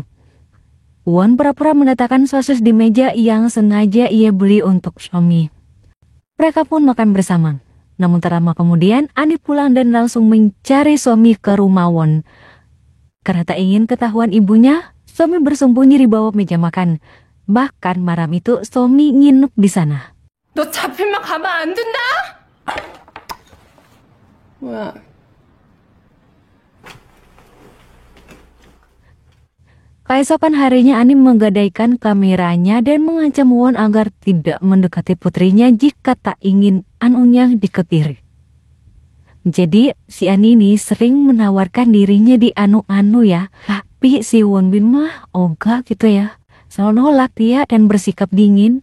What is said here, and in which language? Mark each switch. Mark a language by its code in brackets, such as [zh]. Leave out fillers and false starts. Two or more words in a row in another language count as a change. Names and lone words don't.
[id] Won pura-pura meletakkan sosis di meja yang sengaja ia beli untuk Somi. Mereka pun makan bersama. Namun tak lama kemudian, Ani pulang dan langsung mencari Somi ke rumah Won. Karena tak ingin ketahuan ibunya, Somi bersembunyi di bawah meja makan. Bahkan malam itu Somi nginep di sana. [ko] 너 잡히면 가만 안 둔다! 뭐야? [id] Keesokan harinya Ani menggadaikan kameranya dan mengancam Won agar tidak mendekati putrinya jika tak ingin anunya dikepiri. Jadi si Ani ini sering menawarkan dirinya di anu-anu ya, tapi si Won Bin mah ogah gitu ya, selalu nolak dia dan bersikap dingin.